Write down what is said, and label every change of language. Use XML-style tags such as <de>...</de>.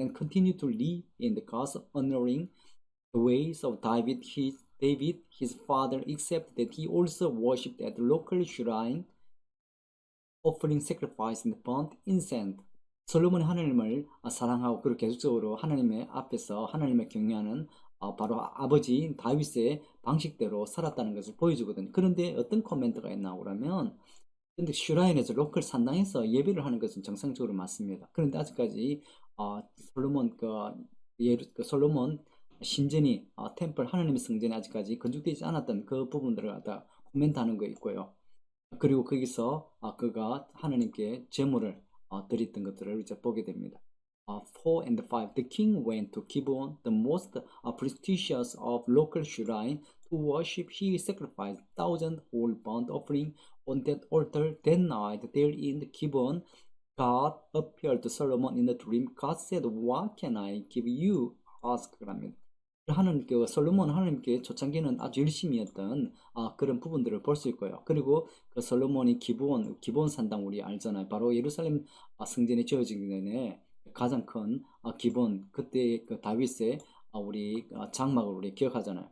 <en>And continue to live in the God's honoring the ways of David, his father, except that he also worshipped at the local shrine, offering sacrifice and burnt incense.</en> <ko>솔로몬이 하나님을 사랑하고 그리고 계속적으로 하나님의 앞에서 하나님을 경외하는 바로 아버지 다윗의 방식대로 살았다는 것을 보여주거든요. 그런데 어떤 코멘트가 있나 그러면 근데 슈라인에서 로컬 산당에서 예배를 하는 것은 정상적으로 맞습니다. 그런데 아직까지 솔로몬 솔로몬 신전이 템플 하나님의 성전이 아직까지 건축되지 않았던 그 부분들을 갖다 코멘트하는 거 있고요. 그리고 거기서 그가 하나님께 제물을 드렸던 것들을 이제 보게 됩니다.</ko> <en>4 and 5 The king went to Gibeon, the most prestigious of local shrine, to worship. He sacrificed 1,000 whole burnt offering on that altar. That night there in the Gibeon, God appeared to Solomon in a dream. God said, "What can I give you?"</en> <ko>asked 합니다. 하나님께 솔로몬 하나님께 초창기는 아주 열심히 했던 그런 부분들을 볼 수 있고요. 그리고 그 솔로몬이 기브온 산당 우리 알잖아요. 바로 예루살렘 성전이 지어지기 전에 가장 큰 기브온 그때 그 다윗의 우리 장막을 우리 기억하잖아요.</ko>